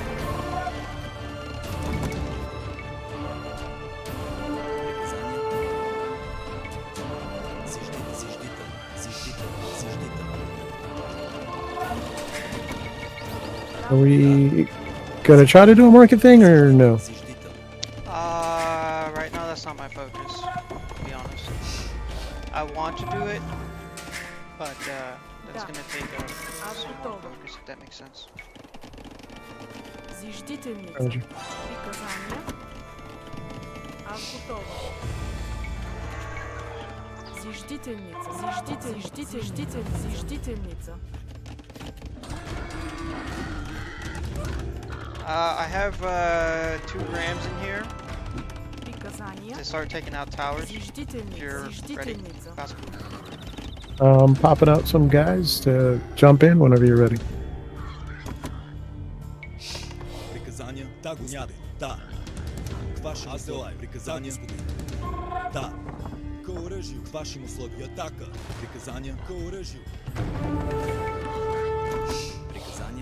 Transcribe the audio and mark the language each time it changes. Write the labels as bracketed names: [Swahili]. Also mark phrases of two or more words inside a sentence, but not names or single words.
[English] Are we gonna try to do a market thing or no? Right now that's not my focus, to be honest. I want to do it, but that's gonna take some more focus, if that makes sense. [Bulgarian] Зиждителница. [English] Roger. [Bulgarian] Приказания. Аз готова. Зиждителница. Зиждительница. [English] I have 2 rams in here [Bulgarian] Приказания. [English] to start taking out towers. If you're ready, [Bulgarian] Зиждительница. [English] Popping out some guys to jump in whenever you're ready. [Bulgarian] Приказания. Да, господин. Да. К вашим условиям. Приказания. Да. К оръжию. К вашим условиям. Атака. Приказания. К оръжию. Приказания.